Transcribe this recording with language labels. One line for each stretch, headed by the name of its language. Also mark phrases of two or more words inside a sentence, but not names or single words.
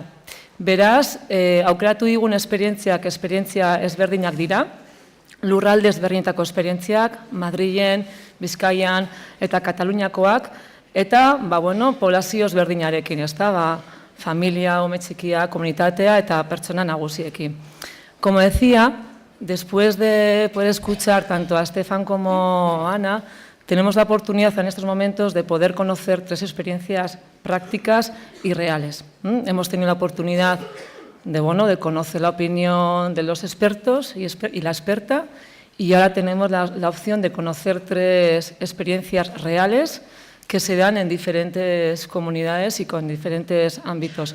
Basque: Beraz, aukeratu digun esperientzia ezberdinak dira, lurralde ezberdinetako esperientziak, Madrilen, Bizkaian eta Kataluniakoak, eta poblazio ezberdinarekin, familia, ume txikia, komunitatea eta pertsona nagusiekin.
Spanish: Como decía, después de poder escuchar tanto a Estefan como a Ana, tenemos la oportunidad en estos momentos de poder conocer 3 experiencias prácticas y reales. Hemos tenido la oportunidad de conocer la opinión de los expertos y la experta, y ahora tenemos la opción de conocer 3 experiencias reales que se dan en diferentes comunidades y con diferentes ámbitos.